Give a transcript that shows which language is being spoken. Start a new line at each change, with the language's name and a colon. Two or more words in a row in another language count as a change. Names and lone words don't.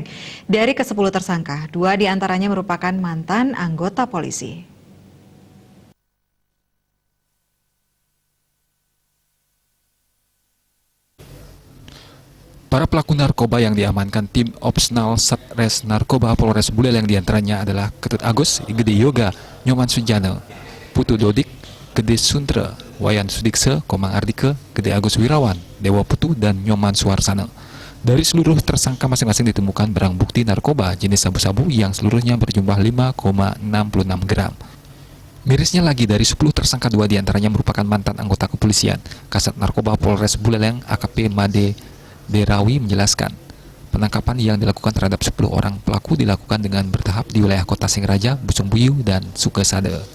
Indonesian: Dari ke-10 tersangka, 2 diantaranya merupakan mantan anggota polisi. Para pelaku narkoba yang diamankan tim Opsnal Satres Narkoba Polres Buleleng diantaranya adalah Ketut Agus, Gede Yoga, Nyoman Sujana, Putu Dodik, Gede Suntra, Wayan Sudikse, Komang Ardike, Gede Agus Wirawan, Dewa Putu, dan Nyoman Suarsana. Dari seluruh tersangka masing-masing ditemukan barang bukti narkoba jenis sabu-sabu yang seluruhnya berjumlah 5,66 gram. Mirisnya lagi, dari 10 tersangka 2 diantaranya merupakan mantan anggota kepolisian. Kasat Narkoba Polres Buleleng AKP Made Derawi menjelaskan, penangkapan yang dilakukan terhadap 10 orang pelaku dilakukan dengan bertahap di wilayah Kota Singraja, Busungbuyu, dan Sukesade.